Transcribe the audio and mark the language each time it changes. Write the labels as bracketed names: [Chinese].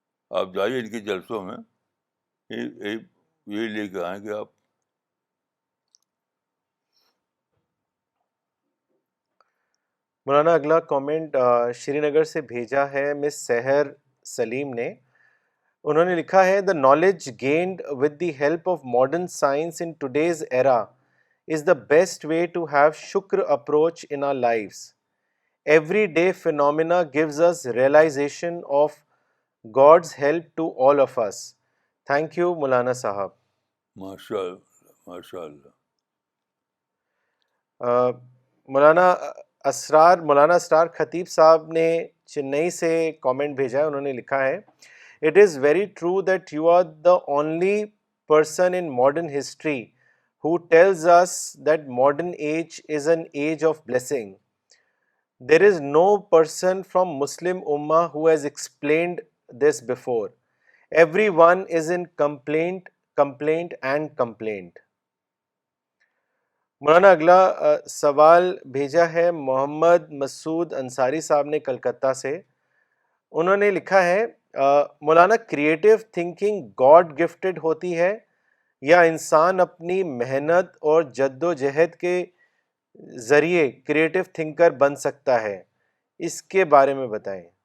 [Urdu] آپ جائیے ان کے جلسوں میں یہی لے کے آئیں گے آپ. مولانا اگلا کامنٹ شری نگر سے بھیجا ہے مس سحر سلیم نے. انہوں نے لکھا ہے، [English] the knowledge gained with the help of modern science in today's era is the best way to have shukr approach in our lives. everyday phenomena gives us realization of God's help to all of us. Thank you, Maulana Sahab. [Urdu] ماشاء اللہ ماشاء اللہ. مولانا اسرار خطیب صاحب نے چنئی سے comment بھیجا ہے. انہوں نے لکھا ہے, [English] It is very true that you are the only person in modern history who tells us that modern age is an age of blessing. There is no person from Muslim Ummah who has explained this before. Everyone is in complaint and complaint. [Urdu] مولانا اگلا سوال بھیجا ہے محمد مسعود انصاری صاحب نے کلکتہ سے. انہوں نے لکھا ہے, مولانا [English] creative thinking God gifted [Urdu] ہوتی ہے یا انسان اپنی محنت اور جد و جہد کے ذریعے کریٹو تھنکر بن سکتا ہے؟ اس کے بارے میں بتائیں.